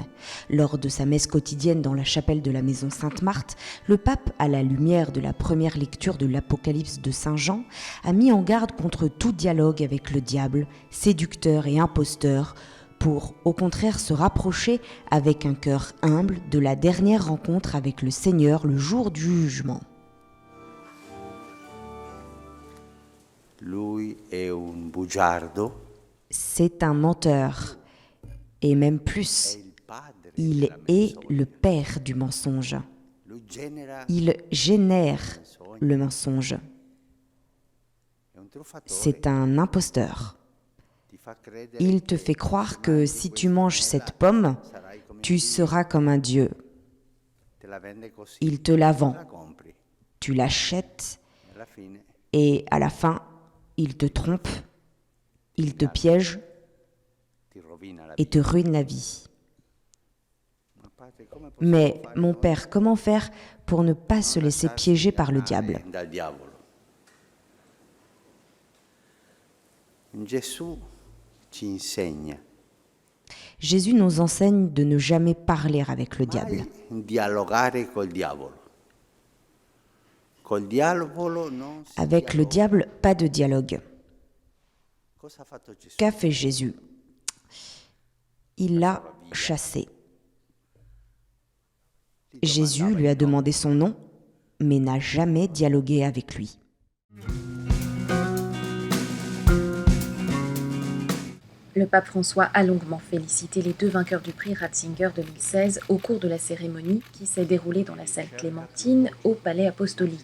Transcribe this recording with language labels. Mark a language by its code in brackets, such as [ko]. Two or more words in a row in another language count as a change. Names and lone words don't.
[fr] Lors de sa messe quotidienne dans la chapelle de la maison Sainte-Marthe, le pape, à la lumière de la première lecture de l'Apocalypse de Saint Jean, a mis en garde contre tout dialogue avec le diable, séducteur et imposteur, pour, au contraire, se rapprocher avec un cœur humble de la dernière rencontre avec le Seigneur le jour du jugement. [it] Lui è un bugiardo. [fr] C'est un menteur, et même plus, il est le père du mensonge. Il génère le mensonge. C'est un imposteur. Il te fait croire que si tu manges cette pomme, tu seras comme un dieu. Il te la vend. Tu l'achètes et à la fin, il te trompe Il te piège [it] ti rovina la [fr] et te ruine la vie. [it] vita. Padre, come possiamo [fr] Mais, [it] fare [fr] mon [it] noi [fr] Père, comment faire pour ne pas se [it] non [fr] laisser [it] lasciarci [fr] piéger par le [it] ingannare [fr] diable? [it] dal diavolo? Gesù ci insegna [fr] Jésus nous enseigne de ne jamais parler avec le diable. [it] mai dialogare col diavolo. Col diavolo non si [fr] Avec le [it] dialoga. [fr] diable, pas de dialogue. [it] Cosa ha fatto Gesù? [fr] Qu'a fait Jésus? Il l'a chassé. Jésus lui a demandé son nom, mais n'a jamais dialogué avec lui. Le pape François a longuement félicité les deux vainqueurs du prix Ratzinger 2016 au cours de la cérémonie qui s'est déroulée dans la salle Clémentine au Palais Apostolique.